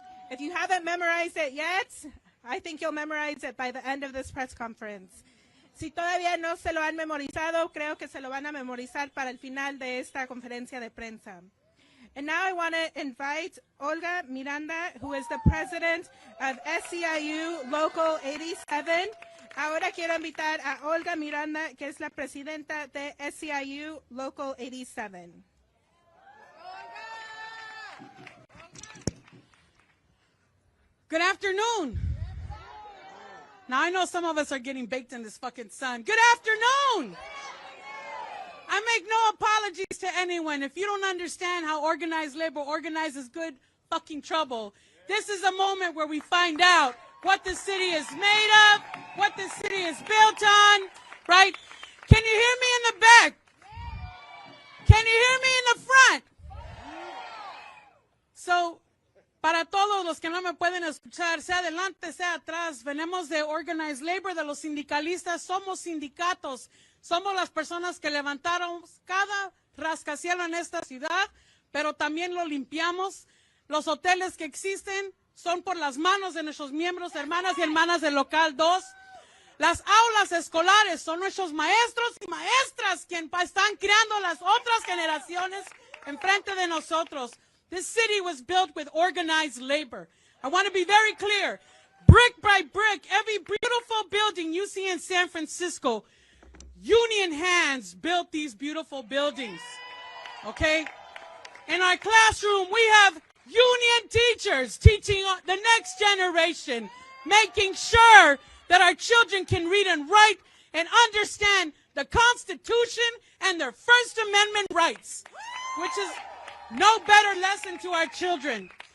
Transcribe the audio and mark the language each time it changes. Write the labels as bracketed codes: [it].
[en] If you haven't memorized it yet, I think you'll memorize it by the end of this press conference. [es] Si todavía no se lo han memorizado, creo que se lo van a memorizar para el final de esta conferencia de prensa. [en] And now I want to invite Olga Miranda, who is the president of SEIU Local 87. [es] Ahora quiero invitar a Olga Miranda, que es la presidenta de SEIU Local 87. [en] Good afternoon. Now I know some of us are getting baked in this fucking sun. Good afternoon. I make no apologies to anyone. If you don't understand how organized labor organizes good fucking trouble, this is a moment where we find out what the city is made of, what the city is built on, right? Can you hear me in the back? Can you hear me in the front? [es] So, para todos los que no me pueden escuchar, sea adelante, sea atrás, venimos de [en] organized labor, [es] de los sindicalistas, somos sindicatos, somos las personas que levantaron cada rascacielos en esta ciudad, pero también lo limpiamos. Los hoteles que existen son por las manos de nuestros miembros, hermanas y hermanas del Local 2. Las aulas escolares son nuestros maestros y maestras quienes están creando las otras generaciones enfrente de nosotros. [en] This city was built with organized labor. I want to be very clear. Brick by brick, every beautiful building you see in San Francisco, union hands built these beautiful buildings. Okay? In our classroom, we have union teachers teaching the next generation, making sure that our children can read and write and understand the Constitution and their First Amendment rights, which is no better lesson to our children.